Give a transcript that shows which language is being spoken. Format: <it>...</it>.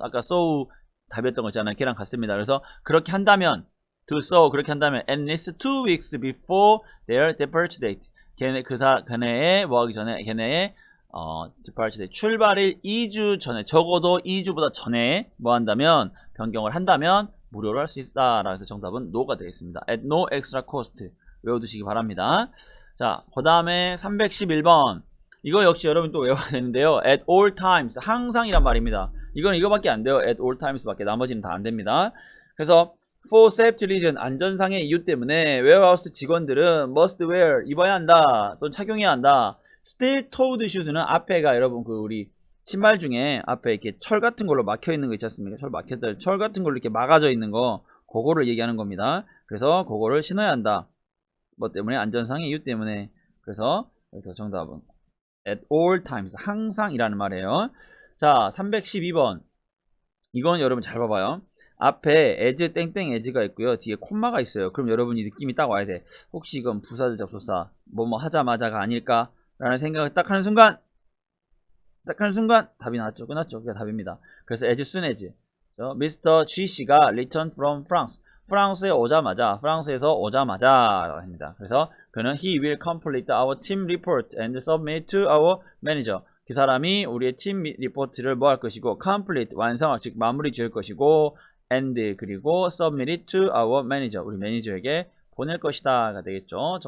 <ko>아까 so 답이었던 거 있잖아요. 걔랑 같습니다. 그래서 그렇게 한다면 to so 그렇게 한다면</ko> <en>at least 2 weeks before their departure date</en> <ko>걔네의 뭐 하기 전에 걔네의 departure date 출발일 2주 전에 적어도 2주보다 전에 뭐 한다면 변경을 한다면 무료로 할 수 있다. 라서 정답은 no가 되겠습니다. at no extra cost 외워두시기 바랍니다. 자, 그 다음에 311번 이거 역시 여러분 또 외워야 되는데요. at all times 항상이란 말입니다. 이건 이거밖에 안 돼요. at all times 밖에 나머지는 다 안 됩니다. 그래서 for safety reason 안전상의 이유 때문에 warehouse 직원들은</ko> <en>must wear</en> <ko>입어야 한다 또는 착용해야 한다. steel toed shoes는 앞에가 여러분 그 우리 신발 중에 앞에 이렇게 철 같은 걸로 막혀 있는 거 있지 않습니까? 철 같은 걸로 이렇게 막아져 있는 거 그거를 얘기하는 겁니다. 그래서 그거를 신어야 한다. 뭐 때문에 안전상의 이유 때문에 그래서 정답은 at all times 항상이라는 말이에요. 자, 312번 이건 여러분 잘 봐봐요. 앞에 as 땡땡 as가 있고요. 뒤에 콤마가 있어요. 그럼 여러분이 느낌이 딱 와야 돼. 혹시 이건 부사절 접속사 뭐뭐 하자마자가 아닐까? 라는 생각을 딱 하는 순간 답이 나왔죠. 끝났죠. 그게 답입니다. 그래서</ko> <en>as soon as Mr.</en> <ko>G씨가 return from France 프랑스에서 오자마자 라고 합니다. 그래서 그는</ko> <en>he will complete our team report and submit to our manager.</en> <ko>그 사람이 우리의 팀 리포트를 뭐 할 것이고 complete 완성할 즉 마무리 지을 것이고 and 그리고</ko> <en>submit it to our manager</en> <ko>우리 매니저에게 보낼 것이다가 되겠죠.</ko>